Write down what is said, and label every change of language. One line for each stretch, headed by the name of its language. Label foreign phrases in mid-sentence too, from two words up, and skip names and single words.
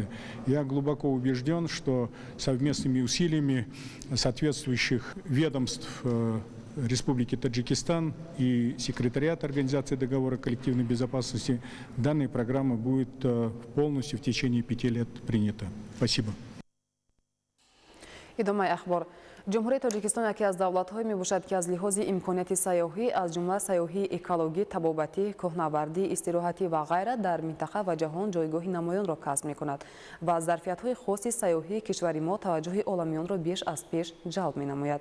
Russian: Я глубоко убежден, что совместными усилиями соответствующих ведомств Республики Таджикистан и секретариат Организации договора коллективной безопасности данная программа будет полностью в течение 5 лет принята. Спасибо.
Tajik: идомаи ахбор. ҷумҳурии Тоҷикистон яке аз давлатҳое мебошад ки аз лиҳози имконияти сайёҳӣ аз ҷумла сайёҳии экологӣ, табобатӣ, кӯҳнавардӣ, истироҳатӣ ва ғайра дар минтақа ва ҷаҳон ҷойгоҳи намоёнро касб мекунад ва аз зарфиятҳои хоси сайёҳии кишвари мо таваҷҷӯҳи оламиёнро беш аз пеш ҷалб менамояд.